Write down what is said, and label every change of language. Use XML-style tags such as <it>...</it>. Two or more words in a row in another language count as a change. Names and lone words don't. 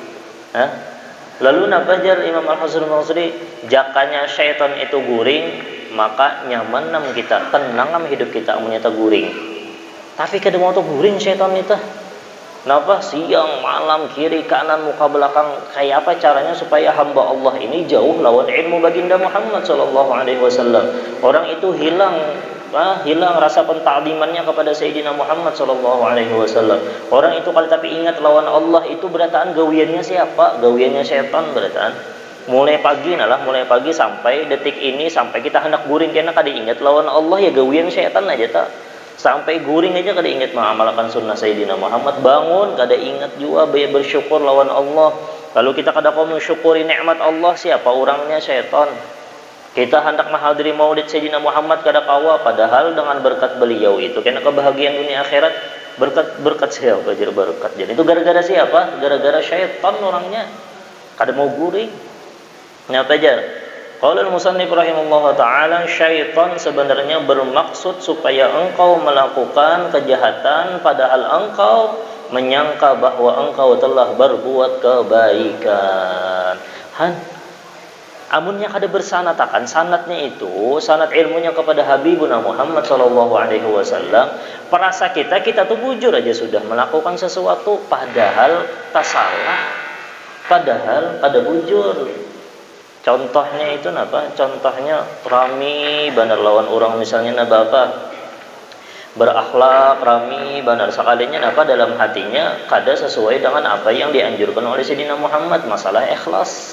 <bjn>Lalu napa jar Imam Al-Hasan al-Basri, jakanya syaitan itu guring, maka nyaman nam kita, tenang nam hidup kita menyata guring. Tapi kada mau tuh guring syaitan itu. Napa siang malam kiri kanan muka belakang, kayak apa caranya supaya hamba Allah ini jauh lawan ilmu baginda Muhammad</bjn> <ar>sallallahu alaihi wasallam.</ar> <bjn>Orang itu hilang rasa pentaklimannya kepada Sayyidina Muhammad</bjn> <ar>sallallahu alaihi wasallam.</ar> <bjn>Orang itu kalau tapi ingat lawan Allah itu berataan gawiannya siapa? Gawiannya setan berataan. Mulai pagi sampai detik ini, sampai kita hendak guring kena kada ingat lawan Allah, ya gawian setan aja tak. Sampai guring aja kada ingat mengamalkan sunnah Sayyidina Muhammad, bangun kada ingat juga bersyukur lawan Allah. Lalu kita kada mau mensyukuri nikmat Allah, siapa orangnya? Setan. Kita hendak menghadiri maulid Sayyidina Muhammad kada kawa, padahal dengan berkat beliau itu kena kebahagiaan dunia akhirat. Berkat siapa jar berkat? Jadi itu gara-gara siapa? Gara-gara syaitan orangnya. Kada mau guring. Nyapa jar?</bjn> <ar>Qala al-musannif rahimahullah ta'ala,</ar> <id>syaitan sebenarnya bermaksud supaya engkau melakukan kejahatan padahal engkau menyangka bahwa engkau telah berbuat kebaikan.</id> <bjn>Amunnya kada bersanatakan sanatnya itu, sanat ilmunya kepada Habibuna Muhammad</bjn> <ar>sallallahu alaihi wasallam,</ar> <bjn>perasa kita tuh bujur aja sudah melakukan sesuatu padahal tak salah, padahal kada bujur. Contohnya itu napa? Contohnya rami banar lawan orang misalnya berakhlak rami banar sekalinya dalam hatinya kada sesuai dengan apa yang dianjurkan oleh Sayyidina Muhammad, masalah ikhlas.</bjn>